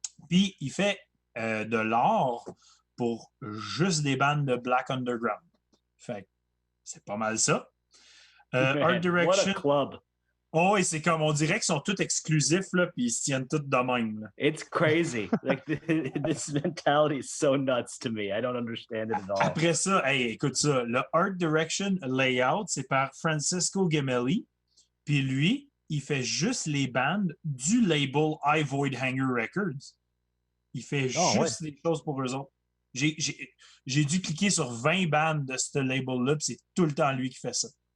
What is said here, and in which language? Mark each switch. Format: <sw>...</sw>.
<fr>Puis il fait de l'art pour juste des bandes de Black Underground. Fait que c'est pas mal ça. Art Direction.</fr> <en>What a club.</en> <fr>Oh, et c'est comme, on dirait qu'ils sont tous exclusifs, là, puis ils se tiennent tous de même. Là.</fr> <en>It's crazy. Like, this mentality is so nuts to me. I don't understand it at all.</en> <fr>Après ça, hey, écoute ça, le Art Direction Layout, c'est par Francisco Gemelli. Puis lui, il fait juste les bandes du label I Void Hanger Records. Il fait juste les choses pour eux autres. J'ai dû cliquer sur 20 bandes de ce label-là, puis c'est tout le temps lui qui fait ça.</fr>